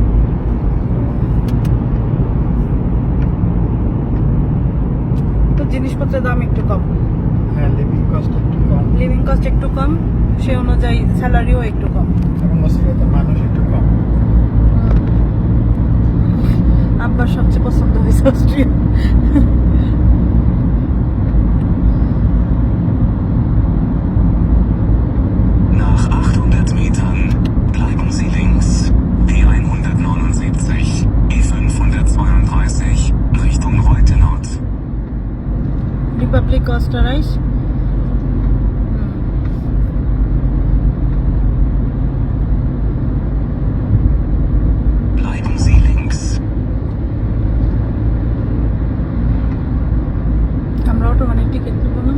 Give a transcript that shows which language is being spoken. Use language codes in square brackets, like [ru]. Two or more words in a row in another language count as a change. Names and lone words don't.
[bn] তো জিনিসপত্রের দাম একটু কম। হ্যাঁ, [en] living cost [bn] একটু কম। [en] living cost [bn] একটু কম, সে অনুযায়ী স্যালারিও একটু কম, এবং অস্ট্রিয়াতে মানুষ একটু কম। আব্বার সবচেয়ে পছন্দ হয়েছে অস্ট্রিয়া। [de] Nach 800 Metern bleiben Sie links, E179, E532 Richtung Reute Nord. Republik Österreich. Bleiben Sie links. [bn] আমরা [en] automatic ticket [bn] নেব না।